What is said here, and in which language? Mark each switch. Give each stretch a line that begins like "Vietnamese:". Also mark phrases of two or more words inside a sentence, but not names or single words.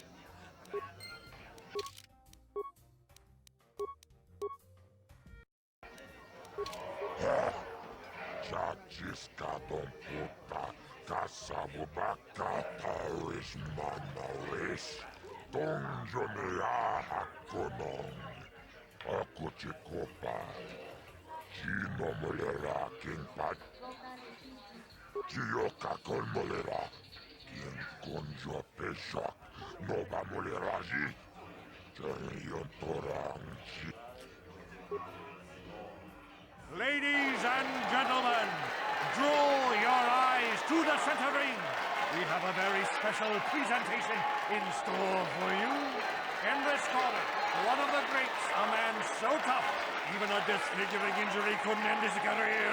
English: Chachiskaton puta, kasabubaka, taris manaris, donjonea hakonong, akuchikopa, chino molera king pat, chioka kolmolera, king konjo peshak, nova moleraji, jeriontorang. Ladies and gentlemen, draw your eyes to the center ring. We have a very special presentation in store for you. In this corner, one of the greats, a man so tough, even a disfiguring injury couldn't end his career.